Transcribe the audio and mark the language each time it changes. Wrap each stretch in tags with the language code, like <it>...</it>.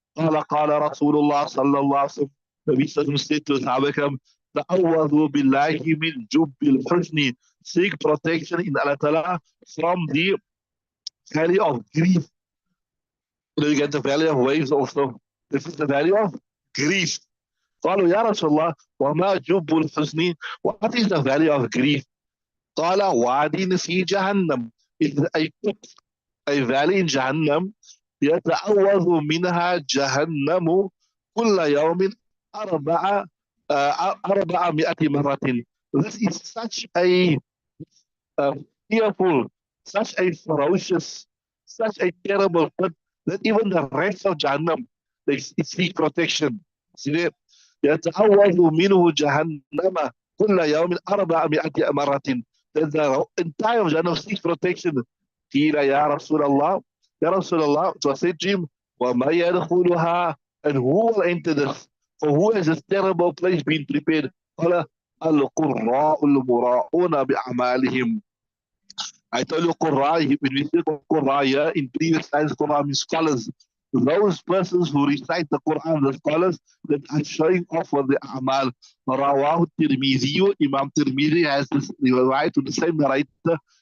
<ar>قال قال رسول الله صلى الله عليه وسلم.</ar> <en>Nabi Sallam said to Sahabakam, تعوذوا بالله من جب الحزن. Seek protection in Allah Ta'ala from the valley of grief. You get the valley of waves also. This is the valley of grief.</en> <ar>قالوا يا رسول الله وما جب الحزن.</ar> <en>What is the valley of grief?</en> <ar>قال واد في جهنم.</ar> <en>It is a valley in Jahannam.</en> <ar>يتعوذ منها جهنم كل يوم أربع 400 مرة.</ar> <en>This is such a fearful, such a ferocious, such a terrible thing that even the rest of Jahannam, they seek protection. See there?</en> <ar>يتعوذ منه جهنم كل يوم 400 مرة.</ar> <en>That the entire Jahannam seeks protection. قيل يا رسول الله, يا رسول الله, it was said to him, وما يدخلها, and who will enter this? For who has this terrible place been prepared?</en> <ar>قال القراء المراءون بأعمالهم.</ar> <en>I told you Qur'an, when we say Qur'an in previous times, Qur'an means scholars. Those persons who recite the Quran, the scholars that are showing off for the Amal. Rawahu Tirmidhi, Imam Tirmidhi has this riwayat to the same narrator.</en>